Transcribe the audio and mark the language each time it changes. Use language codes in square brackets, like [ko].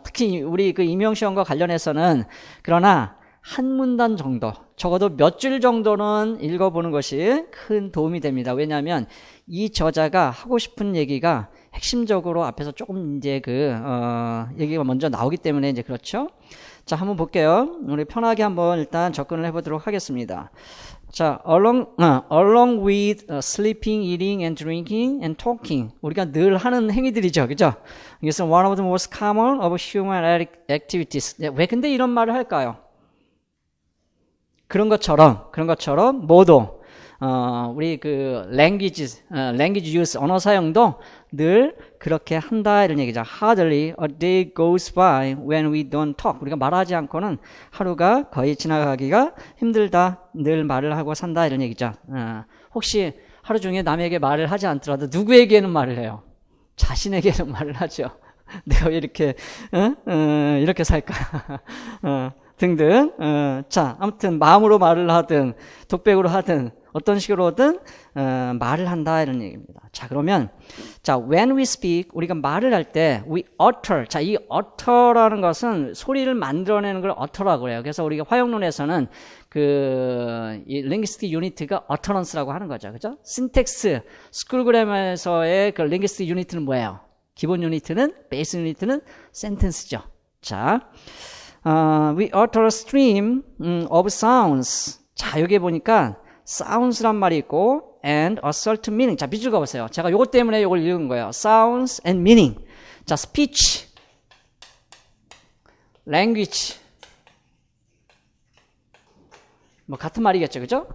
[ko] 특히 우리 임용시험과 관련해서는. 그러나 한 문단 정도, 적어도 몇 줄 정도는 읽어보는 것이 큰 도움이 됩니다. 왜냐하면 이 저자가 하고 싶은 얘기가 핵심적으로 앞에서 조금 이제 얘기가 먼저 나오기 때문에 이제 그렇죠. 자, 한번 볼게요. 우리 편하게 한번 일단 접근을 해보도록 하겠습니다. [en] 자, along with sleeping, eating, and drinking, and talking. [ko] 우리가 늘 하는 행위들이죠. 그죠? 이것은 [en] one of the most common of human activities. [ko] 왜 근데 이런 말을 할까요? 그런 것처럼, 모두, 우리 language use, 언어 사용도 늘 그렇게 한다, 이런 얘기죠. [en] Hardly a day goes by when we don't talk. [ko] 우리가 말하지 않고는 하루가 거의 지나가기가 힘들다. 늘 말을 하고 산다, 이런 얘기죠. 혹시 하루 중에 남에게 말을 하지 않더라도 누구에게는 말을 해요? 자신에게는 말을 하죠. 내가 왜 이렇게 살까? 등등. 자, 아무튼 마음으로 말을 하든 독백으로 하든 어떤 식으로든 말을 한다 이런 얘기입니다. 자, 그러면 자, [en] when we speak, [ko] 우리가 말을 할 때 [en] we utter. [ko] 자, 이 utter라는 것은 소리를 만들어내는 걸 utter라고 해요. 그래서 우리가 화형론에서는 이 linguistic unit가 utterance라고 하는 거죠. 그죠? syntax, 스쿨그램에서의 그 linguistic unit는 뭐예요? 기본 유니트는, 베이스 유니트는 sentence죠. [en] 자, we utter a stream of sounds. [ko] 자, 여기 보니까 sounds란 말이 있고 [en] and a certain meaning. [ko] 자, 밑줄 그어보세요. 제가 요것 때문에 요걸 읽은 거예요. [en] sounds and meaning. 자, speech, language. [ko] 뭐 같은 말이겠죠. 그죠?